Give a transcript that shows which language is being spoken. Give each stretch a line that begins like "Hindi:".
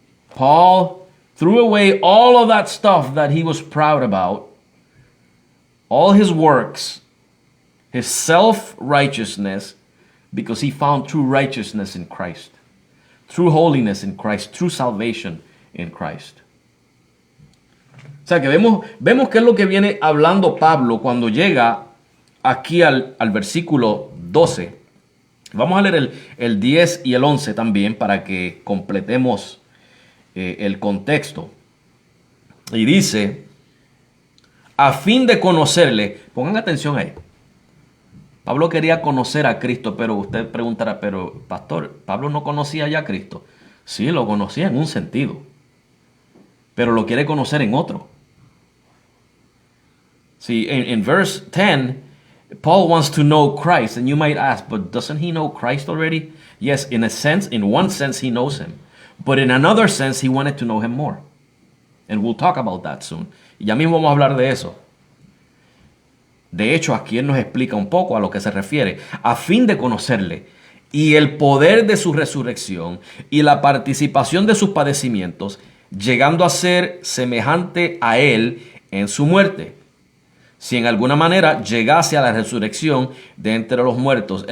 English: Paul threw away all of that stuff that he was proud about, all his works, his self-righteousness, because he found true righteousness in Christ, true holiness in Christ, true salvation in Christ.
Spanish: O sea que vemos qué es lo que viene hablando Pablo cuando llega aquí al versículo 12. Vamos a leer el 10 y el 11 también para que completemos el contexto. Y dice, a fin de conocerle, pongan atención ahí. Pablo quería conocer a Cristo, pero usted preguntará, pero pastor, ¿Pablo no conocía ya a Cristo? Sí, lo conocía en un sentido, pero lo quiere conocer en otro.
English: See, in verse 10, Paul wants to know Christ, and you might ask, but doesn't he know Christ already? Yes, in a sense, in one sense, he knows him. But in another sense, he wanted to know him more. And we'll talk about that soon.
Spanish: Y ya mismo vamos a hablar de eso. De hecho, aquí él nos explica un poco a lo que se refiere. A fin de conocerle y el poder de su resurrección y la participación de sus padecimientos, llegando a ser semejante a él en su muerte, si en alguna manera llegase a la resurrección de entre los muertos.